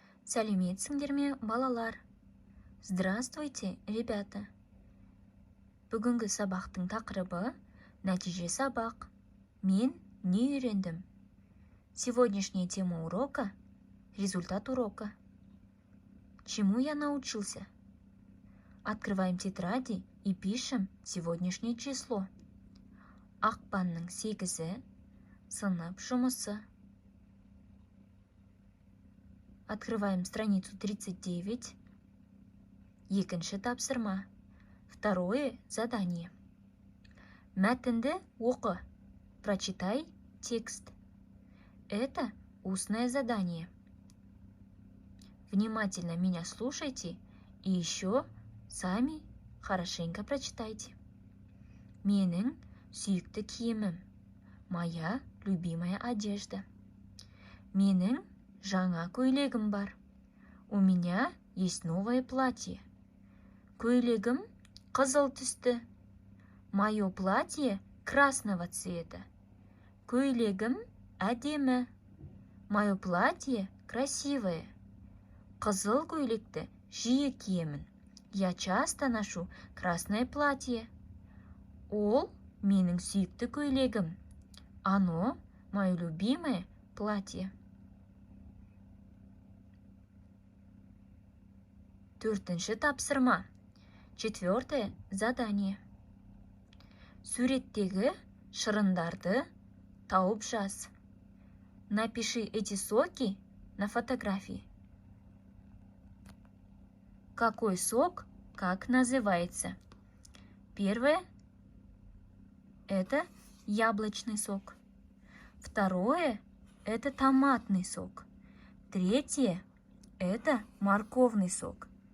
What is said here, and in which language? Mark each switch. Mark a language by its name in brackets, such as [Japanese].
[Kazakh] Сәлеметсіңдер ме, балалар? [Russian] Здравствуйте, ребята. [Kazakh] Бүгінгі сабақтың тақырыбы нәтиже сабақ. Мен не үйрендім? [Russian] Сегодняшняя тема урока – результат урока. Чему я научился? Открываем тетради и пишем сегодняшнее число. [Kazakh] Ақпанның 8-і, сынып жұмысы. [Russian] Открываем страницу 39. [Kazakh] Екінші тапсырма. [Russian] Второе задание. [Kazakh] Мәтінді оқы. [Russian] Прочитай текст. Это устное задание. Внимательно меня слушайте и еще сами хорошенько прочитайте. [Kazakh] Менің сүйікті киімім. [Russian] Моя любимая одежда. [Kazakh] Менің жаңа көйлегім бар. [Russian] У меня есть новое платье. [Kazakh] Көйлегім қызыл түсті. [Russian] Мое платье красного цвета. [Kazakh] Көйлегім әдемі. [Russian] Мое платье красивое. [Kazakh] Қызыл көйлекті жиі киемін. [Russian] Я часто ношу красное платье. [Kazakh] Ол менің сүйікті көйлегім. [Russian] Оно мое любимое платье. [Kazakh] Төртінші тапсырма. [Russian] Четвертое задание. [Kazakh] Суреттегі шырындарды тауып жаз. [Russian] Напиши эти соки на фотографии. Какой сок, как называется? Первое – это яблочный сок. Второе – это томатный сок. Третье – это морковный сок.